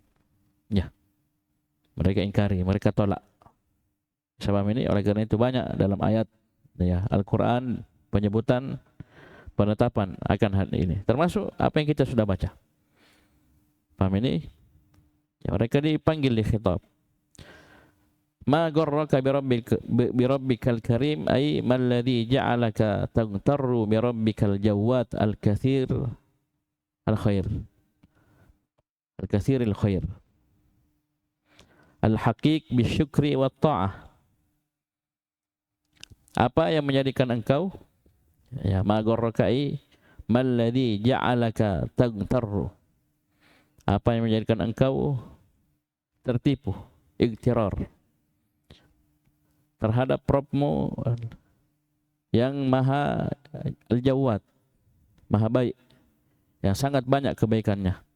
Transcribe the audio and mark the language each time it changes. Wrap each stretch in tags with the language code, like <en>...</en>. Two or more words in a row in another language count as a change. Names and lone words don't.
<id>Ya, mereka ingkari, mereka tolak. Sebab ini, oleh karena itu banyak dalam ayat, ya, Al-Quran penyebutan penetapan akan hal ini, termasuk apa yang kita sudah baca. Paham ini? Ya, mereka dipanggil di khitab.</id> <ar>ما غرك بربك الكريم، أي ما الذي جعلك تغتر بربك الجواد الكثير الخير. الكثير الخير. الحقيق بالشكر والطاعة.</ar> <id>Apa yang menjadikan engkau, ya,</id> <ar>ما غرك أي ما الذي جعلك تغتر.</ar> <id>Apa yang menjadikan engkau tertipu, iktirar terhadap Rabbmu yang maha al-jawad, maha baik, yang sangat banyak kebaikannya.</id>